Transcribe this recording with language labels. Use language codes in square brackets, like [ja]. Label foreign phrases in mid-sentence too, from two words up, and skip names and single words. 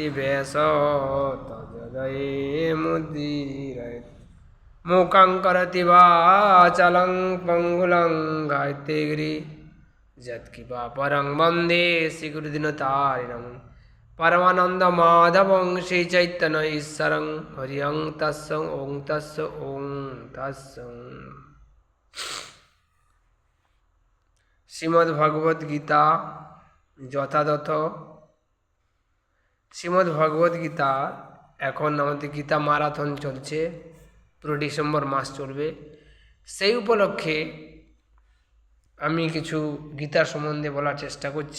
[sa] व्यासं तदये मुदीरयेत् मूकं करोति वाचालं पङ्गुलं गायत्रीगिरि यत्कृपापरं वन्दे श्रीगुरुदीनतारिणं परमानन्दमाधवं श्रीचैतन्य ईश्वरं हरिं तस्य ॐ तस्य ॐ तस्य শ্রীমদ্ গীতা যথাযথ [bn] শ্রীমদ্ গীতা এখন আমাদের গীতা মারাথন চলছে, পুরো ডিসেম্বর মাস চলবে। সেই উপলক্ষে আমি কিছু গীতার সম্বন্ধে বলার চেষ্টা করছি।